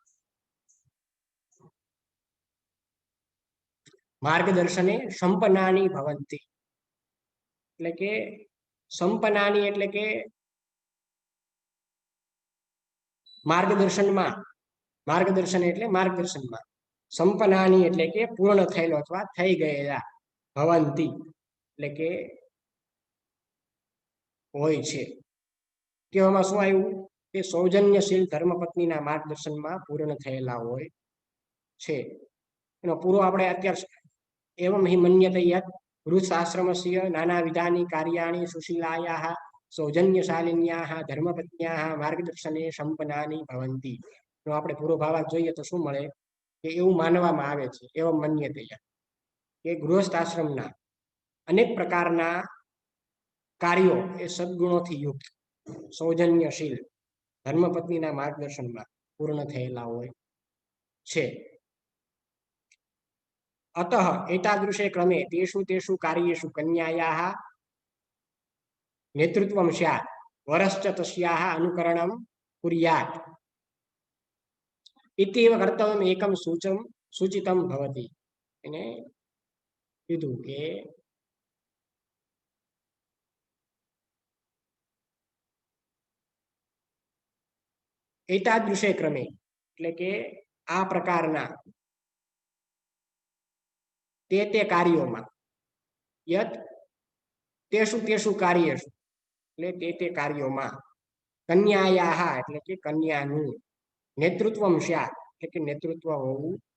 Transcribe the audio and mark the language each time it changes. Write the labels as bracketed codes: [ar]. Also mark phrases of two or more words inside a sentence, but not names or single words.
[sa] માર્ગદર્શને સંપન્નાની ભવંતિ [gu] એટલે કે સંપન્નાની એટલે કે માર્ગદર્શનમાં માર્ગદર્શન એટલે માર્ગદર્શનમાં સંપન્નાની એટલે કે પૂર્ણ થયેલો અથવા થઈ ગયેલા ભવંતિ એટલે કે હોય છે કહેવામાં શું આવ્યું કે સૌજન્યશીલ ધર્મપત્નીના માર્ગદર્શનમાં પૂર્ણ થયેલા હોય છે એનો પૂરો આપણે અત્યાર [sa] एवं हि मन्यते यत् गृहस्थाश्रमस्य नानाविधानि कार्याणि सुशीलायाः सौजन्यशालिन्याः धर्मपत्न्याः मार्गदर्शने संपन्नानि भवन्ति [gu] तो આપણે પૂરો ભાવાર્થ જોઈએ તો શું મળે કે એવું માનવામાં આવે છે [sa] એવમ મન્યતે [gu] કે ગૃહસ્થાશ્રમના અનેક પ્રકારના કાર્યો એ સદગુણોથી યુક્ત સૌજન્યશીલ ધર્મપત્નીના માર્ગદર્શનમાં પૂર્ણ થયેલા હોય છે [sa] अतः एतादृशे क्रमे तेषु तेषु कार्येषु कन्यायाः नेतृत्वं स्यात् वरश्च तस्याः अनुकरणं कुर्यात् इत्येव कर्तव्यम् एकं सूचितं भवति [gu] એણે કીધું કે [sa] एतादृशे क्रमे [gu] એટલે કે આ પ્રકારના તે કાર્યોમાં [sa] યત તેષુ તેષુ કાર્યેષુ [gu] એટલે તે કાર્યોમાં કન્યાયાહ એટલે કે કન્યાનું [sa] નેતૃત્વમ સ્યાત [gu] એટલે કે નેતૃત્વ હોવું